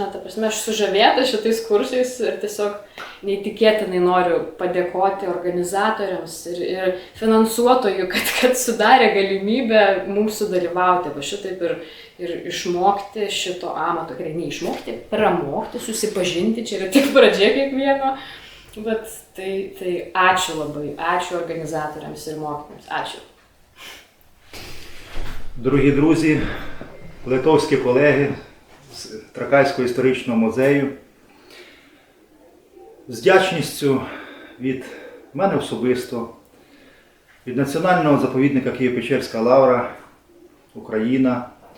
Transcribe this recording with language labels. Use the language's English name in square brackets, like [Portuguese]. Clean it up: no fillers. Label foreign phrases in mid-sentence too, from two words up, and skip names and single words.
[Lithuanian] Ta prasme, aš sužavėta šitais kursais ir tiesiog neįtikėtinai noriu padėkoti organizatoriams ir finansuotojų, kad sudarė galimybę mums sudalyvauti. Va šitaip ir išmokti šito amato. Neišmokti, pramokti, susipažinti. Čia yra tik pradžia kiekvieno. Bet tai ačiū labai. Ačiū organizatoriams ir mokytojams. Ačiū. [Ukrainian] Дорогі друзі, литовські колеги з Тракайського історичного музею, з вдячністю від мене особисто, від Національного заповідника Києво-Печерська лавра, Україна,